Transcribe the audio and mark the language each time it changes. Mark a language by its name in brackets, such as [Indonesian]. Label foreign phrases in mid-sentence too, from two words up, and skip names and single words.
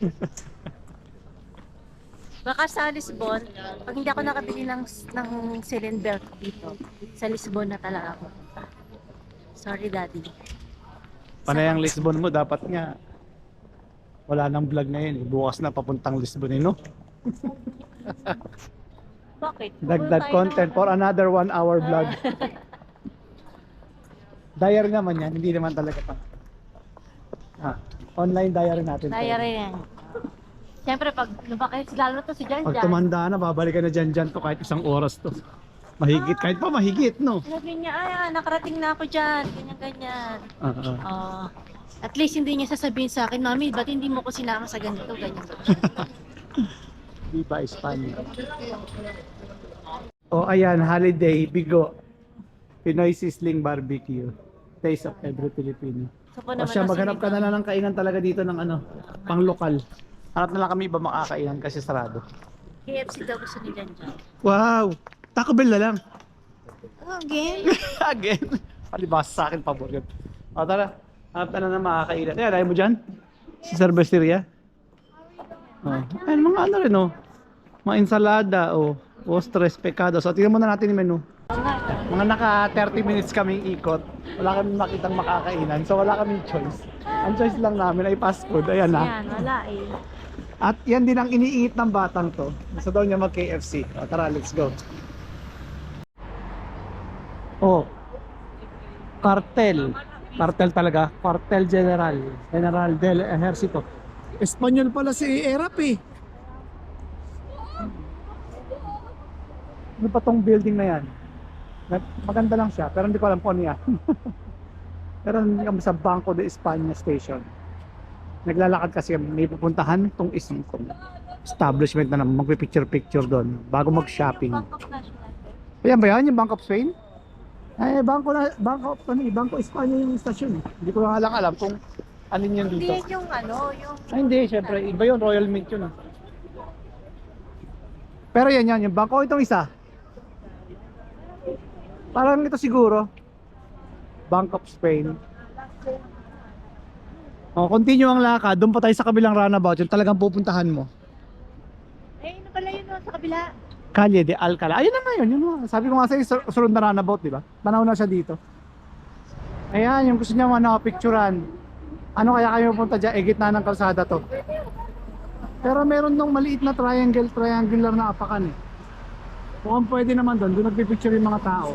[Filipino] Baka sa Lisbon, pag hindi ako nakabili ng Celine belt dito, sa Lisbon na talaga ako. Sorry, Daddy. Panay ang Lisbon mo, dapat nga wala nang vlog ngayon eh. Bukas na papuntang Lisbon eh, no? Bakit? Dagdag Pupunta tayo content ng- [English] for another 1 hour vlog. [Filipino] Diary naman yan, hindi naman talaga pa. [English] Online diary [Filipino] natin. to. Diary yan. Siyempre, pag lumaki, lalo na to si Jan Pag Jan. tumanda na, babalikan na dyan to kahit 1 oras to. Mahigit, kahit pa mahigit, no? Sabi niya, nakarating na ako dyan, ganyan-ganyan. At least hindi niya sasabihin sa akin, Mami, ba't hindi mo ko sinama sa ganito, ganyan. [Spanish] Viva Espanya. [Filipino] Oh, ayan, holiday, bigo. Pinoy Sizzling Barbecue. [English] Taste of every Filipino. [Filipino] So, O siya, maghanap ka na lang ng kainan talaga dito ng pang lokal. Hanap na lang kami iba makakainan kasi sarado. KFC daw gusto ni Jan Jan. Wow! Taco Bell na lang. Again? Again. Palibasa sa akin, pabor yun. O tara, hanap ka na ng makakainan. Ayan, ayaw mo dyan? Sa cerveceria? Ayan, mga ano rin mga [Spanish] ensalada ostres, pecados. [Filipino] So, tingnan muna natin yung menu. Mga naka 30 minutes kaming ikot. Wala kaming makitang makakainan. So wala kaming choice. Ang choice lang namin ay [English] fast food. [Filipino] Ayan na. Yan, wala eh. At yan din ang iniingit ng batang to. Gusto daw niya mag KFC. O, tara, [English] let's go. Oh. [Filipino] Cartel. Cartel talaga. [Spanish] Cartel General. General del Ejército. [Filipino] Espanyol pala si Erap eh. Ano pa tong building na yan? Maganda lang siya, pero hindi ko alam po niya. Pero hindi kami sa Banco de España station. Naglalakad kasi may pupuntahan tong isang establishment na naman, magpipicture-picture doon bago mag-shopping. Ayan ba yan? Yung Bank of Spain? Ay, Banco España yung station eh. Hindi ko nga lang alam kung alin yun Hindi dito. yan yung yung... Ay, hindi, syempre. Iba yun, Royal Mint yun ah. Pero yan, yung bangko itong isa. Parang ito siguro. Bank of Spain. Continue ang lakad. Doon pa tayo sa kabilang roundabout. Yung talagang pupuntahan mo. ano pala yun sa kabila? Calle de Alcalá. Ayun na nga yun. Sabi ko nga sa'yo, sunod na roundabout, di ba? Tanaw na siya dito. Ayan, yung gusto niya picturean. Ano kaya kayo pupunta dyan? Gitna ng kalsada to. Pero meron nung maliit na triangular na apakan eh. Mukhang pwede naman doon nagpipicture yung mga tao.